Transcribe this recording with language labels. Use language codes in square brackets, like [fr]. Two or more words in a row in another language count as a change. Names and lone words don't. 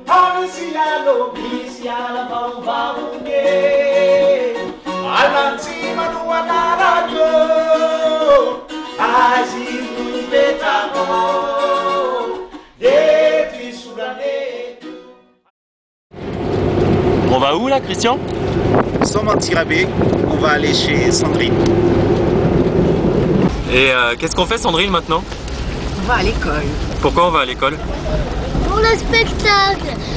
[mg] Misy ala vaovaony e, alantsima no anarany o, azy izy no ipetrako, eto isoraneto. [fr] On va où là Christian? Sans mentir abbé, on va aller chez Sandrine. Et qu'est-ce qu'on fait Sandrine maintenant? On va à l'école. Pourquoi on va à l'école? Pour le spectacle.